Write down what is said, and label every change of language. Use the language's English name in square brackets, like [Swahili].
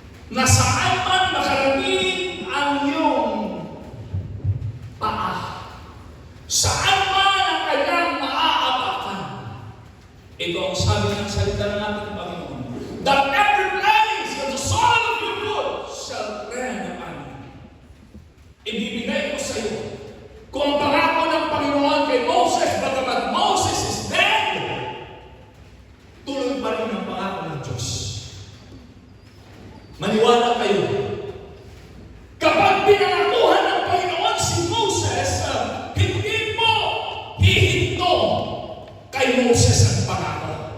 [Filipino] Na saan man makarating ang iyong paa, saan man ang kanyang maaapakan. Ito ang sabi ng salita ng ating Panginoon. [English] That every place that the sole of your foot shall tread upon. [Filipino] Ibibigay ko sa iyo. Kung ang pangako ng Panginoon kay Moses, bagamat [English] Moses is dead, [Filipino] tuloy pa rin ang pangako ng Diyos. Maniwala kayo. Kapag pinangakuhan ng Panginoon si Moses, hindi mo hihinto kay Moses ang pangako.